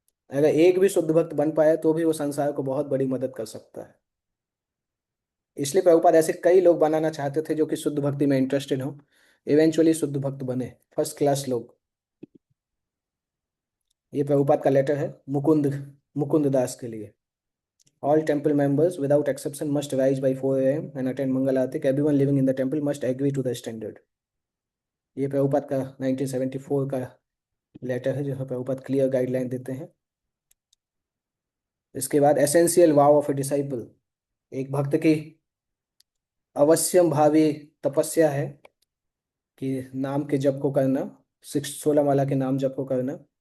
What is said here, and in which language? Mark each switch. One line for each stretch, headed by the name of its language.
Hindi: अगर एक भी शुद्ध भक्त बन पाए तो भी वो संसार को बहुत बड़ी मदद कर सकता है। इसलिए प्रभुपाद ऐसे कई लोग बनाना चाहते थे जो कि शुद्ध भक्ति में इंटरेस्टेड हो, इवेंचुअली शुद्ध भक्त बने, फर्स्ट क्लास लोग। ये प्रभुपाद का लेटर है मुकुंद मुकुंद दास के लिए।
English: All temple members without exception must rise by 4 a.m. and attend Mangal Aarti. Everyone living in the temple must agree to the standard।
Hindi: ये प्रभुपाद का 1974 का लेटर है, जिसमें प्रभुपाद क्लियर गाइडलाइन देते हैं। इसके बाद essential wow of a disciple, एक भक्त की अवश्यम भावी तपस्या है कि नाम के जप को करना, 16 माला के नाम जप को करना।